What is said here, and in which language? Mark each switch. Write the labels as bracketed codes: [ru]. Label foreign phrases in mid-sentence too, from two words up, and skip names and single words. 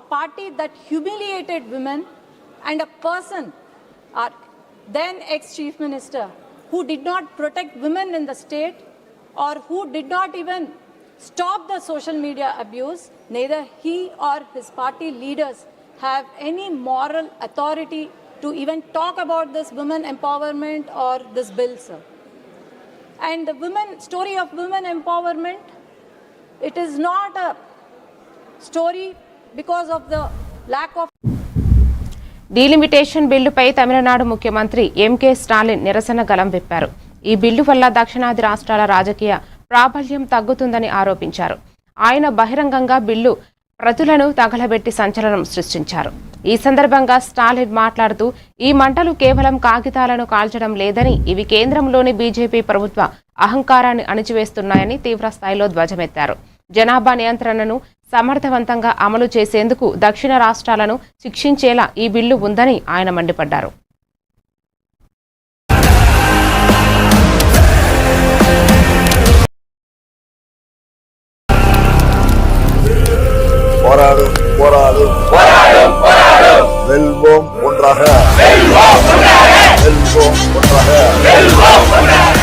[en] party that humiliated women, and a person, our then ex-chief minister, who did not protect women in the state or who did not even stop the social media abuse, neither he or his party leaders have any moral authority to even talk about this women empowerment or this bill, sir. And the story of women empowerment, it is not a story because of the lack of [te] డీలిమిటేషన్ బిల్లుపై తమిళనాడు ముఖ్యమంత్రి ఎంకే స్టాలిన్ నిరసన గలం విప్పారు. ఈ బిల్లు వల్ల దక్షిణాది రాష్ట్రాల రాజకీయ ప్రాబల్యం తగ్గుతుందని ఆరోపించారు. ఆయన బహిరంగంగా బిల్లు ప్రతులను తగలబెట్టి సంచలనం సృష్టించారు. ఈ సందర్భంగా స్టాలిన్ మాట్లాడుతూ ఈ మంటలు కేవలం కాగితాలను కాల్చడం లేదని ఇవి కేంద్రంలోని బీజేపీ ప్రభుత్వ అహంకారాన్ని అణిచివేస్తున్నాయని తీవ్రస్థాయిలో ధ్వజమెత్తారు. జనాభా నియంత్రణను సమర్థవంతంగా అమలు చేసేందుకు దక్షిణ రాష్ట్రాలను శిక్షించేలా ఈ బిల్లు ఉందని ఆయన మండిపడ్డారు. [ta] வெல்வோம் ஒன்றாக, வெல்வோம் ஒன்றாக.